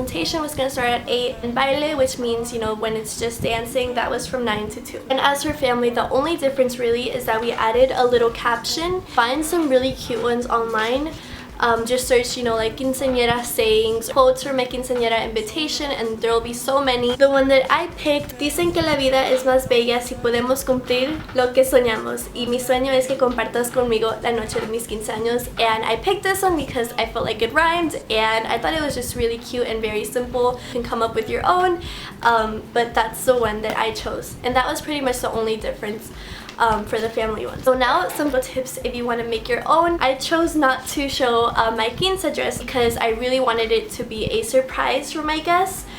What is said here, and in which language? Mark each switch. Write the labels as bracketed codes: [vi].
[en] Presentation was gonna start at 8, and baile, which means, you know, when it's just dancing, that was from 9 to 2. And as for family, the only difference really is that we added a little caption. Find some really cute ones online. Just search, you know, like quinceañera sayings, quotes for my quinceañera invitation, and there will be so many. The one that I picked, [es] dicen que la vida es más bella si podemos cumplir lo que soñamos, y mi sueño es que compartas conmigo la noche de mis quinceaños. [en] And I picked this one because I felt like it rhymed, and I thought it was just really cute and very simple. You can come up with your own, but that's the one that I chose, and that was pretty much the only difference for the family one. So now some tips if you want to make your own. I chose not to show my quince dress because I really wanted it to be a surprise for my guests.